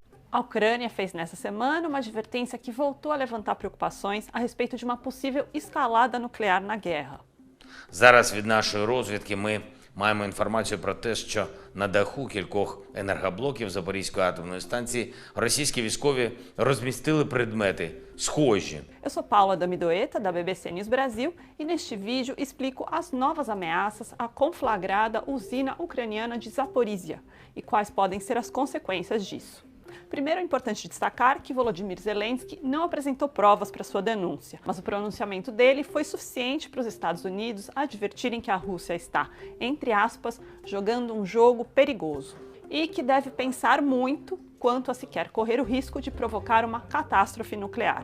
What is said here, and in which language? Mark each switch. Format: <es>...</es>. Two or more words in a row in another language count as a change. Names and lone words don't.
<pt>A Ucrânia fez nessa semana uma advertência que voltou a levantar preocupações a respeito de uma possível escalada nuclear na guerra.</pt> <uk>Зараз від нашої розвідки ми маємо інформацію про те, що на даху кількох енергоблоків Запорізької атомної станції російські військові розмістили предмети схожі.</uk> <pt>Eu sou Paula Damidoeta, da BBC News Brasil, e neste vídeo explico as novas ameaças à conflagrada usina ucraniana de Zaporizhia e quais podem ser as consequências disso. Primeiro, é importante destacar que Volodymyr Zelensky não apresentou provas para sua denúncia, mas o pronunciamento dele foi suficiente para os Estados Unidos advertirem que a Rússia está, entre aspas, jogando um jogo perigoso e que deve pensar muito quanto a se quer correr o risco de provocar uma catástrofe nuclear.</pt>